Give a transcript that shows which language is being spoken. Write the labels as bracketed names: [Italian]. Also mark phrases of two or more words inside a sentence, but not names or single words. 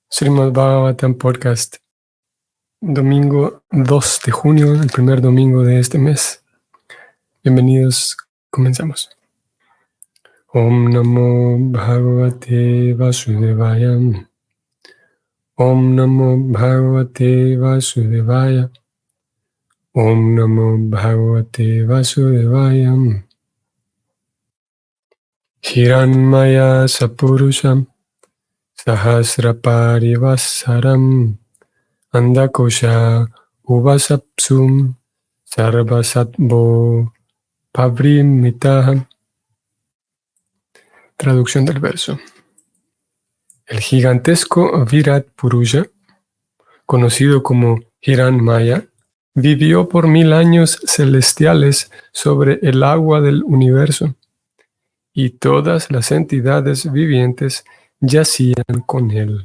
[Spanish] Srimad Bhagavatam Podcast, domingo 2 de junio, el primer domingo de este mes. Bienvenidos, comenzamos. [Sanskrit] Om Namo Bhagavate Vasudevaya. Om Namo Bhagavate Vasudevaya. Om Namo Bhagavate Vasudevaya. Hiranmaya Sapurusham Sahasraparivasaram Andakosha Uvasapsum Sarvasatvo Pavrimitaham. [Spanish] Traducción del verso. El gigantesco Virat Purusha, conocido como Hiranmaya, vivió por 1000 años celestiales sobre el agua del universo, y todas las entidades vivientes yacían con él.